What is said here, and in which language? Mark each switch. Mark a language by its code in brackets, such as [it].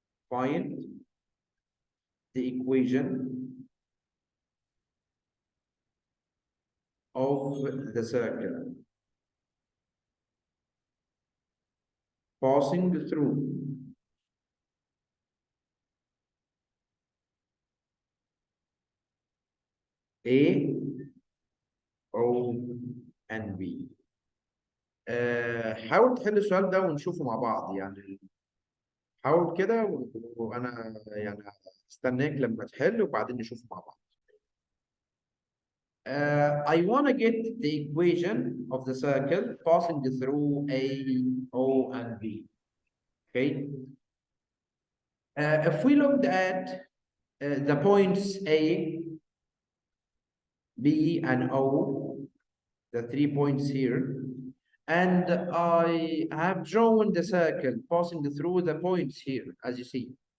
[en] find the equation of the circle passing through A, O, and B. [ar] حاول تحل السؤال ده ونشوفه مع بعض يعني. حاول كده وانا يعني استناك لما تحل وبعدين نشوفه مع بعض. [en] I want to get the equation of the circle passing through A, O, and B. Okay. If we looked at the points A, B, and O, the 3 points here, and I have drawn the circle passing through the points here, as you see.